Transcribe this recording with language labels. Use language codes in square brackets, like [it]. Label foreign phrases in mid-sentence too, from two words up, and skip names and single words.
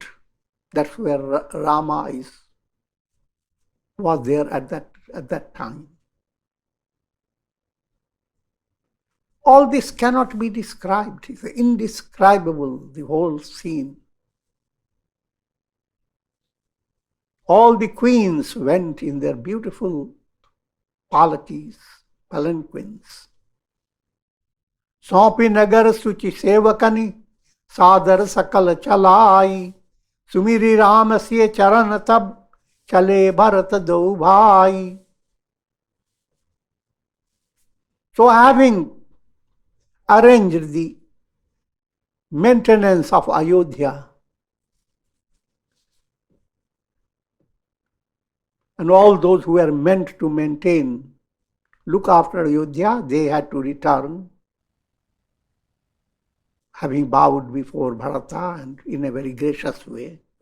[en] That's where Rama was there at that time. All this cannot be described. It's indescribable, the whole scene. All the queens went in their beautiful palanquins. [awa] सौंपि नगर सुचि सेवकनि, सादर सकल चलाइ, सुमिरी राम से चरण तब चले भरत दो भाई. [en] So having arranged the maintenance of Ayodhya and all those who were meant to maintain, look after Ayodhya, they had to return, having bowed before Bharata and in a very gracious way.